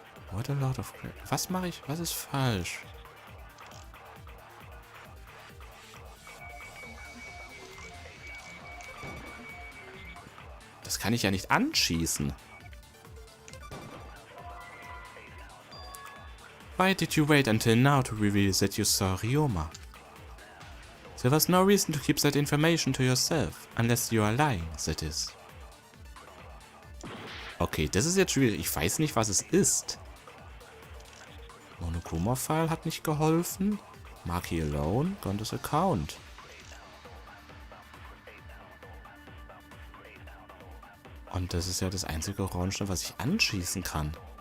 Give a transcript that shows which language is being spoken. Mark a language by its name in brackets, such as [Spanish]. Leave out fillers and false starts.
[English] What a lot of... [German] Was mache ich? Was ist falsch? Das kann ich ja nicht anschießen. [English] Why did you wait until now to reveal that you saw Ryoma? There was no reason to keep that information to yourself, unless you are lying, that is. [German] Okay, das ist jetzt schwierig. Ich weiß nicht, was es ist. Monokuma-File hat nicht geholfen. Maki alone, Gontas Account. Und das ist ja das einzige Orange, was ich anschießen kann.